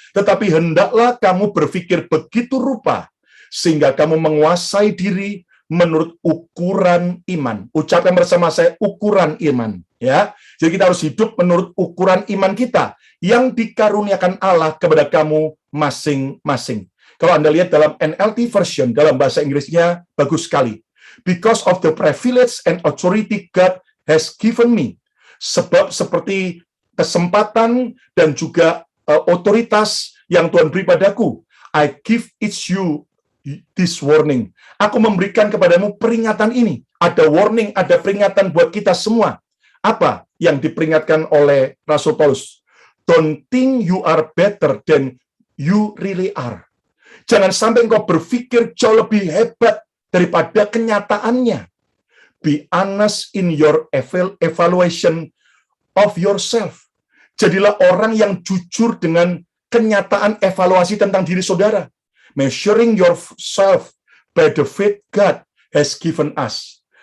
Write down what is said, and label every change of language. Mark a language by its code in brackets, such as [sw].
[id] Tetapi hendaklah kamu berpikir begitu rupa, sehingga kamu menguasai diri menurut ukuran iman. Ucapkan bersama saya, ukuran iman. Ya, jadi kita harus hidup menurut ukuran iman kita, yang dikaruniakan Allah kepada kamu masing-masing. Kalau Anda lihat dalam NLT version, dalam bahasa Inggrisnya bagus sekali. [en] Because of the privilege and authority God has given me. [id] Sebab seperti kesempatan dan juga otoritas yang Tuhan beri padaku, [en] I give it you this warning. [id] Aku memberikan kepadamu peringatan ini. Ada warning, ada peringatan buat kita semua. Apa yang diperingatkan oleh Rasul Paulus? [en] Don't think you are better than you really are. [id] Jangan sampai engkau berpikir jauh lebih hebat daripada kenyataannya. [en] Be honest in your evaluation of yourself. [id] Jadilah orang yang jujur dengan kenyataan evaluasi tentang diri saudara. [en] Measuring yourself by the faith God has given us.